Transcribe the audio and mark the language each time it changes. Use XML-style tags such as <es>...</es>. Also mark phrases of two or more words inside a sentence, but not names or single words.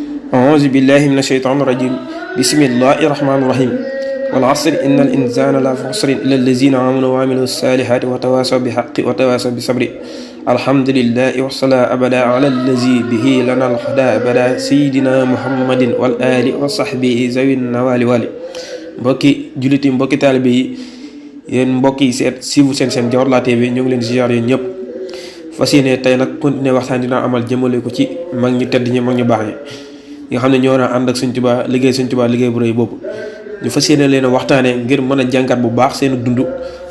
<ar>أعوذ بالله من الشيطان الرجيم بسم الله الرحمن الرحيم والعصر إن الإنسان لفي خسر إلا الذين آمنوا وعملوا الصالحات وتواصوا بالحق وتواصوا بالصبر الحمد لله والصلاة أبدا على الذي به لنا الهدى أبدا سيدنا محمد والآل وصحبه ذوي النوال والي</ar> <wo>mbokki jullit yi mbokki taalibe yi yéen mbokk yi seet siivu seen Diawartoulah TV ñu ngi leen ziar yéen ñëpp fas yéene tey nag continuer waxtaan dinaa amal jëmale ko ci mag ñu tedd ñi mag ñu baax ñi nga xam ne ñoo na ànd ak Sëñ Tuubaa liggéey Sëñ Tuubaa liggéey bu rëy boobu ñu fas yéene leen a waxtaanee ngir mën a jàngat bu baax seen dund nan</wo>